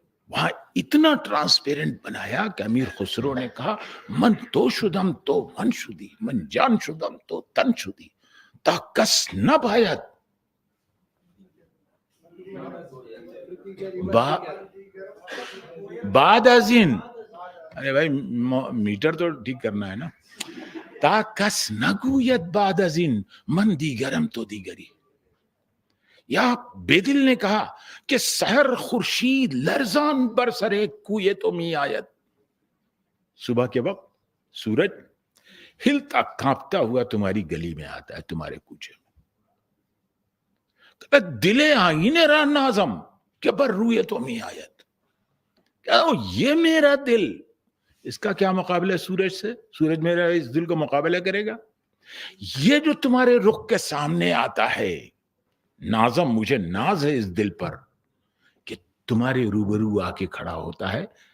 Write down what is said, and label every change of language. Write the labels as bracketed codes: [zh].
[ur] وہاں اتنا ٹرانسپیرنٹ بنایا کہ امیر خسرو نے کہا [fa] من تو شدم تو من شدی، من جان شدم تو تن شدی، تا کس نہ باید بعد از این. [ur] ارے بھائی میٹر تو ٹھیک کرنا ہے نا. [fa] تا کس نگوید بعد از این من دیگرم تو دیگری. [ur] یا بیدل نے کہا کہ [fa] سحر خورشید لرزان بر سرے کوئے تو می آید. [ur] صبح کے وقت سورج ہلتا کانپتا ہوا تمہاری گلی میں آتا ہے، تمہارے کوچے میں. [fa] دل آئین را نازم کہ بر روئے تو می آید. [ur] یہ میرا دل، اس کا کیا مقابلہ ہے سورج سے؟ سورج میرا اس دل کو مقابلہ کرے گا؟ یہ جو تمہارے رخ کے سامنے آتا ہے، نازم، مجھے ناز ہے اس دل پر کہ تمہارے روبرو آ کے کھڑا ہوتا ہے.